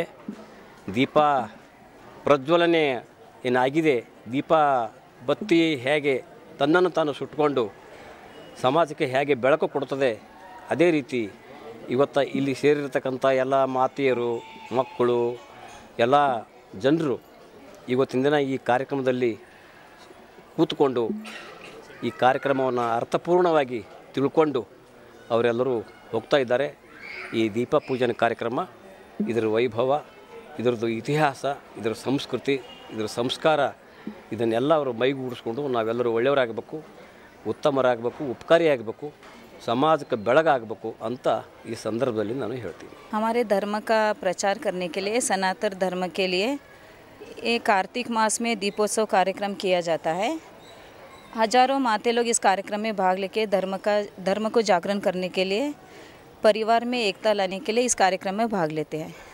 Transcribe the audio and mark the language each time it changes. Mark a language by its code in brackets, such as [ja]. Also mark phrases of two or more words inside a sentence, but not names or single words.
[kn] ದೀಪ ಪ್ರಜ್ವಲನೆ ಏನಾಗಿದೆ, ದೀಪ ಬತ್ತಿ ಹೇಗೆ ತನ್ನನ್ನು ತಾನು ಸುಟ್ಕೊಂಡು ಸಮಾಜಕ್ಕೆ ಹೇಗೆ ಬೆಳಕು ಕೊಡುತ್ತದೆ, ಅದೇ ರೀತಿ ಇವತ್ತು ಇಲ್ಲಿ ಸೇರಿರತಕ್ಕಂಥ ಎಲ್ಲ ಮಾತೆಯರು, ಮಕ್ಕಳು, ಎಲ್ಲ ಜನರು ಇವತ್ತಿನ ದಿನ ಈ ಕಾರ್ಯಕ್ರಮದಲ್ಲಿ ಕೂತ್ಕೊಂಡು ಈ ಕಾರ್ಯಕ್ರಮವನ್ನು ಅರ್ಥಪೂರ್ಣವಾಗಿ ತಿಳ್ಕೊಂಡು ಅವರೆಲ್ಲರೂ ಹೋಗ್ತಾ ಇದ್ದಾರೆ। ಈ ದೀಪ ಪೂಜನೆ ಕಾರ್ಯಕ್ರಮ, ಇದರ ವೈಭವ, ಇದರದ್ದು ಇತಿಹಾಸ, ಇದರ ಸಂಸ್ಕೃತಿ, ಇದರ ಸಂಸ್ಕಾರ, ಇದನ್ನೆಲ್ಲ ಅವರು ಮೈಗೂಡಿಸ್ಕೊಂಡು ನಾವೆಲ್ಲರೂ ಒಳ್ಳೆಯವರಾಗಬೇಕು, ಉತ್ತಮರಾಗಬೇಕು, ಉಪಕಾರಿಯಾಗಬೇಕು, [hi] समाज का [kn] ಬೆಳಗಾಗಬೇಕು ಅಂತ ಈ ಸಂದರ್ಭದಲ್ಲಿ ನಾನು ಹೇಳ್ತೀನಿ। [hi] हमारे धर्म का प्रचार करने के लिए, सनातन धर्म के लिए ये कार्तिक मास में दीपोत्सव कार्यक्रम किया जाता है। हजारों माते लोग इस कार्यक्रम में भाग लेके धर्म को जागरण करने के लिए, परिवार में एकता लाने के लिए इस कार्यक्रम में भाग लेते हैं।